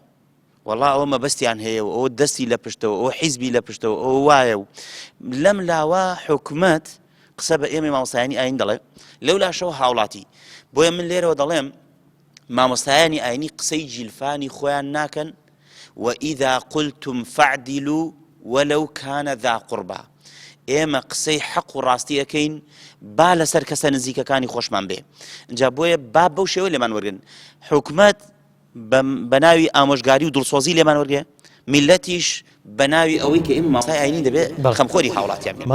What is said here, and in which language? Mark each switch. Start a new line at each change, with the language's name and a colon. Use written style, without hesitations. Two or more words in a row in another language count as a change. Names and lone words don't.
Central Kurdish: والله ئەوە مەبەستیان هەیە و ئەوە دەستی لە پشتەوە ئەوە حیزبی لە پشتەوە ئەوە وایە و لەم لاوە حکومەت قسە بە ئێمە مامۆستایانی ئاین دەڵێ لەو لاشەوە هاوڵاتی. بۆیە من لێرەوە دەڵێم مامۆستایانی ئاینی قسەی جیلفانی خۆیان ناکەن
Arabic: وإذا قلتم فاعدلوا ولو كان ذا قربى.
Central Kurdish: ئێمە قسەی حەق و ڕاستی ئەەکەین با لەسەر کەسە نزیکەکانی خۆشمان بێ. اینجا بۆیە با بەو شێوە لێمان وەرگن. حکومەت بە ناوی ئامۆژگاری و دڵسۆزی لێمان وەرگێ، میلەتیش بە ناوی ئەوەی کە ئێمە مامۆستای ئاینی دەبێت خەمخۆری هاوڵاتیان بێ.